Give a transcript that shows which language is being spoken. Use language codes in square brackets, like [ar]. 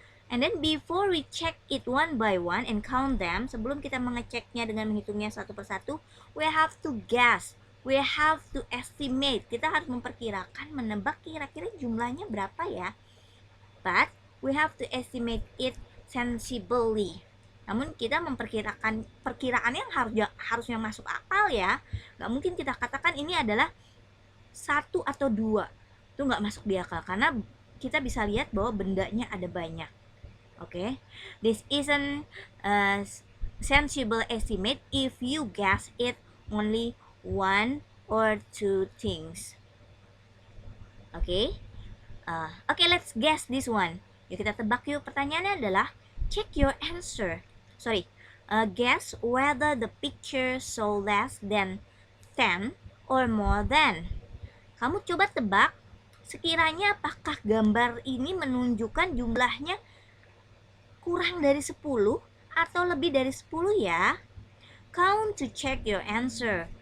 [en] And then before we check it one by one and count them, [id] sebelum kita mengeceknya dengan menghitungnya satu persatu, [en] we have to guess. We have to estimate. [id] Kita harus memperkirakan, menebak kira-kira jumlahnya berapa ya. [en] But we have to estimate it sensibly. [id] Namun kita memperkirakan perkiraan yang harusnya masuk akal ya. Gak mungkin kita katakan ini adalah 1 atau 2. Itu gak masuk di akal karena kita bisa lihat bahwa bendanya ada banyak. [en] Okay, this isn't a sensible estimate if you guess it only 1 or 2 things. Okay, let's guess this one. [id] Yuk kita tebak yuk. Pertanyaannya adalah [en] check your answer. Guess whether the picture show less than 10 or more than. [id] Kamu coba tebak sekiranya apakah gambar ini menunjukkan jumlahnya kurang dari 10 atau lebih dari 10 ya. [en] Count to check your answer.